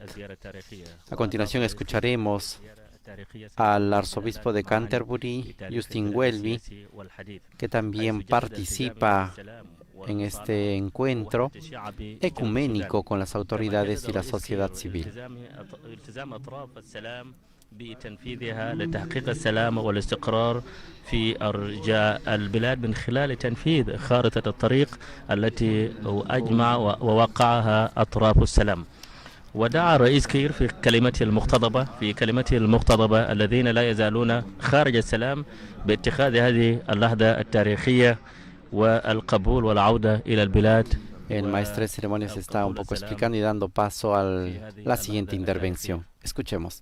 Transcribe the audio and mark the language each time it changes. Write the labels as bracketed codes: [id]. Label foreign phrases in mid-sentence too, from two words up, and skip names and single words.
[es] A continuación escucharemos al arzobispo de Canterbury, Justin Welby, que también participa en este encuentro ecuménico con las autoridades y la sociedad civil. [ar] بتنفيذها لتحقيق السلام والاستقرار في أرجاء البلاد من خلال تنفيذ خارطة الطريق التي أجمع ووقعها أطراف السلام. ودعا الرئيس كير في كلمته المقتضبة الذين لا يزالون خارج السلام باتخاذ هذه اللحظة التاريخية والقبول والعودة إلى البلاد. [es] El maestro de ceremonias está un poco explicando y dando paso a la siguiente intervención. Escuchemos.